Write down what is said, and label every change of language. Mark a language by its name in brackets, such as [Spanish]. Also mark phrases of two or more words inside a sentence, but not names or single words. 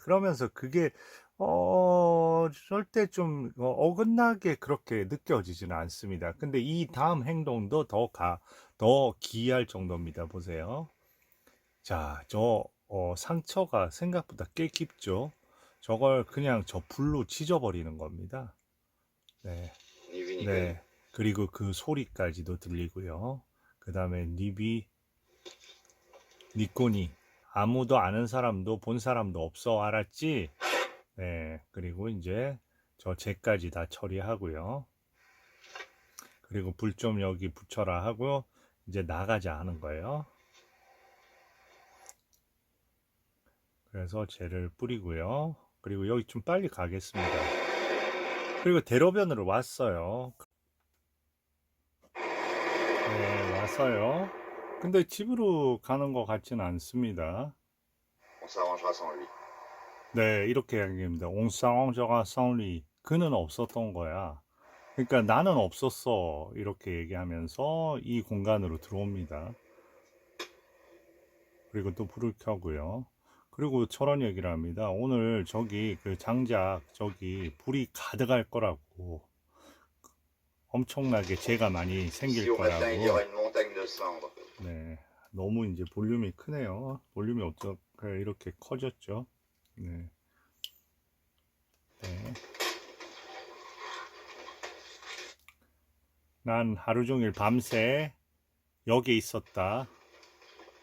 [Korean] 그러면서 그게 절대 좀 어긋나게 그렇게 느껴지지는 않습니다. 근데 이 다음 행동도 더 기이할 정도입니다. 보세요. 자, 상처가 생각보다 꽤 깊죠? 저걸 그냥 저 불로 지져버리는 겁니다. 네. [French] Ni vu ni connu. [Korean] 네. 그리고 그 소리까지도 들리고요. 그 다음에 니꼬니. 아무도 아는 사람도 본 사람도 없어. 알았지? 네. 그리고 이제 저 쟤까지 다 처리하고요. 그리고 불 좀 여기 붙여라 하고 이제 나가자 하는 거예요. 그래서 쟤를 뿌리고요. 그리고 여기 좀 빨리 가겠습니다. 그리고 대로변으로 왔어요. 네, 왔어요. 근데 집으로 가는 것 같지는 않습니다. [French] On s'arrangera sans lui. [Korean] 네, 이렇게 얘기합니다. [French] On s'arrangera sans lui. [Korean] 그는 없었던 거야. 그러니까 나는 없었어. 이렇게 얘기하면서 이 공간으로 들어옵니다. 그리고 또 불을 켜고요. 그리고 저런 얘기를 합니다. 오늘 저기 그 장작 저기 불이 가득할 거라고. 엄청나게 재가 많이 [French] Si [Korean] 생길 [French] au matin il y aura [Korean] 거라고. [French] une montagne de cendres. [Korean] 네, 너무 이제 볼륨이 크네요. 볼륨이 어떻게 이렇게 커졌죠? 네. 네. 난 하루 종일 밤새 여기 있었다.